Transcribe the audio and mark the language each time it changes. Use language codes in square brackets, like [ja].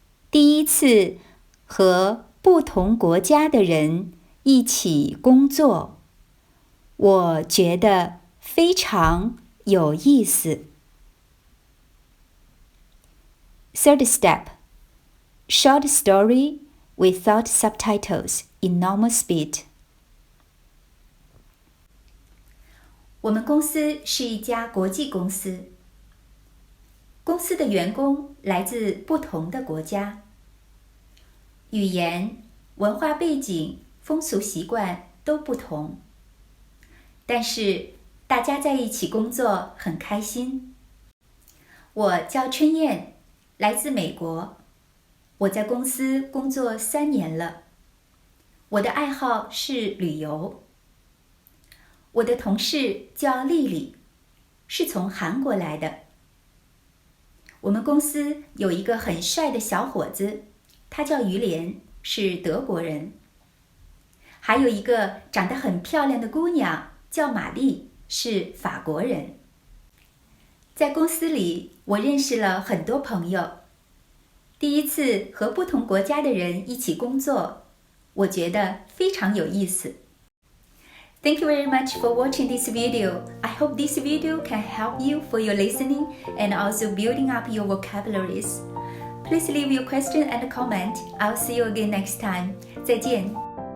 [zh] 第一次和不同国家的人一起工作，我觉得非常有意思。 [en] Third step, short story without subtitles in normal speed. [zh] 我们公司是一家国际公司，公司的员工来自不同的国家，语言、文化背景、风俗习惯都不同，但是大家在一起工作很开心。我叫春燕，来自美国，我在公司工作3年了。我的爱好是旅游。我的同事叫丽丽，是从韩国来的。我们公司有一个很帅的小伙子，他叫于连，是德国人。还有一个长得很漂亮的姑娘，叫玛丽，是法国人。在公司里，我认识了很多朋友。第一次和不同国家的人一起工作，我觉得非常有意思。 [en] Thank you very much for watching this video. I hope this video can help you for your listening and also building up your vocabularies. Please leave your question and comment. I'll see you again next time. [zh] 再见。